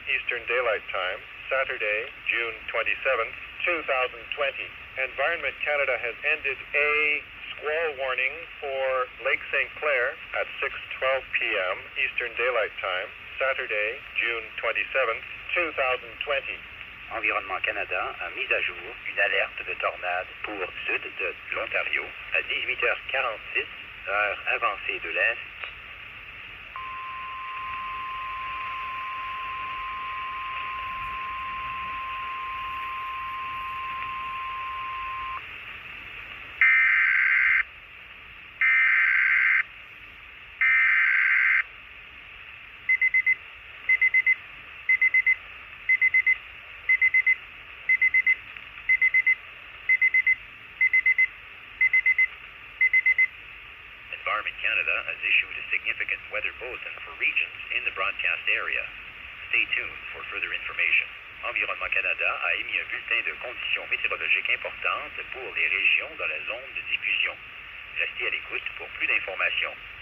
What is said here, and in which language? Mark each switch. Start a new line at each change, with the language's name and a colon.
English: Eastern Daylight Time, Saturday, June 27th, 2020. Environment Canada has ended a squall warning for Lake St. Clair at 6:12 p.m. Eastern Daylight Time, Saturday, June 27th, 2020.
French: Environnement Canada a mis à jour une alerte de tornade pour sud de l'Ontario à 18h46, heure avancée de l'Est.
English: Environment Canada has issued a significant weather bulletin for regions in the broadcast area. Stay tuned for further information.
French: Environnement Canada a émis un bulletin de conditions météorologiques importantes pour les régions dans la zone de diffusion. Restez à l'écoute pour plus d'informations.